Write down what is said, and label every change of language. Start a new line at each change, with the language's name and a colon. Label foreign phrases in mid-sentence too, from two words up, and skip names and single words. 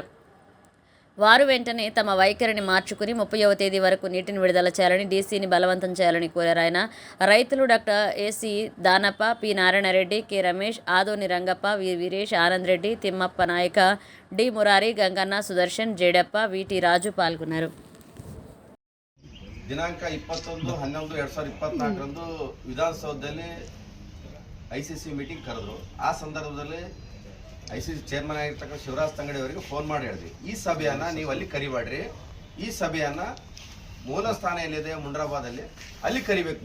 Telugu: వారు వెంటనే తమ వైఖరిని మార్చుకుని 30వ తేదీ వరకు నీటిని విడుదల చేయాలని డీసీని బలవంతం చేయాలని కోరారు. ఆయన రైతులు డాక్టర్ ఏసీ దానప్ప, పి నారాయణరెడ్డి, కె రమేష్, ఆదోని రంగప్ప, వి వీరేష్, ఆనంద్ రెడ్డి, తిమ్మప్ప నాయక, డి మురారి, గంగన్న, సుదర్శన్, జేడప్ప, విటి రాజు పాల్గొన్నారు.
Kannada: ದಿನಾಂಕ 21/11/2024 ವಿಧಾನಸೌಧದಲ್ಲಿ ಐಸಿಸಿ ಮೀಟಿಂಗ್ ಕರೆದ್ರು. ಆ ಸಂದರ್ಭದಲ್ಲಿ ಐಸಿಸಿ ಚೇರ್ಮನ್ ಆಗಿರ್ತಕ್ಕಂಥ ಶಿವರಾಜ್ ತಂಗಡಿ ಅವರಿಗೆ ಫೋನ್ ಮಾಡಿ ಹೇಳಿದ್ವಿ, ಈ ಸಭೆಯನ್ನು ನೀವು ಅಲ್ಲಿ ಕರಿಬೇಡ್ರಿ, ಈ ಸಭೆಯನ್ನು ಮೂಲ ಸ್ಥಾನ ಎಲ್ಲಿದೆ ಮುಂಡ್ರಾಬಾದಲ್ಲಿ ಅಲ್ಲಿ ಕರಿಬೇಕು.